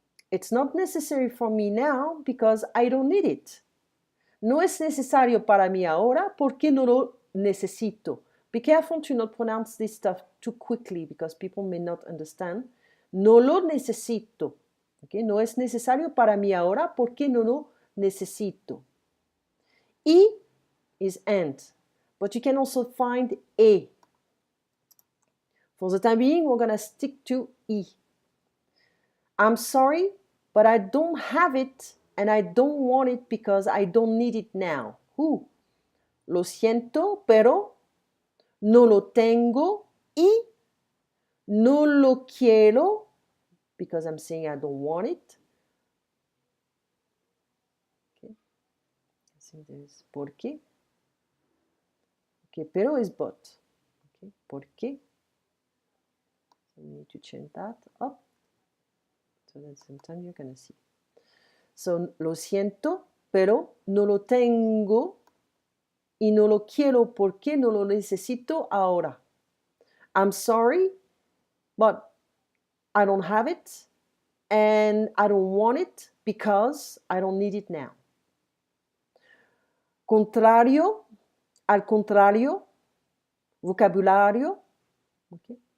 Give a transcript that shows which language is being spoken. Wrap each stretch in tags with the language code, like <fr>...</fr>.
<en>It's not necessary for me now because I don't need it.</en> <es>No es necesario para mí ahora porque no lo necesito.</es> <en>Be careful to not pronounce this stuff too quickly because people may not understand.</en> <es>No lo necesito. Okay? No es necesario para mí ahora porque no lo necesito.</es> <en>Y is and, but you can also find e. For the time being, we're going to stick to e. I'm sorry, but I don't have it and I don't want it because I don't need it now.</en> <es>Lo siento, pero no lo tengo y no lo quiero</es> <en>because I'm saying I don't want it. Okay. I think there's porque. Okay, pero is but. Okay, porque. So we need to change that up. So at the same time you're gonna see.</en> <es>So lo siento, pero no lo tengo y no lo quiero porque no lo necesito ahora.</es> <en>I'm sorry, but I don't have it and I don't want it because I don't need it now.</en> <es>Contrario, al contrario, vocabulario. Okay.</es>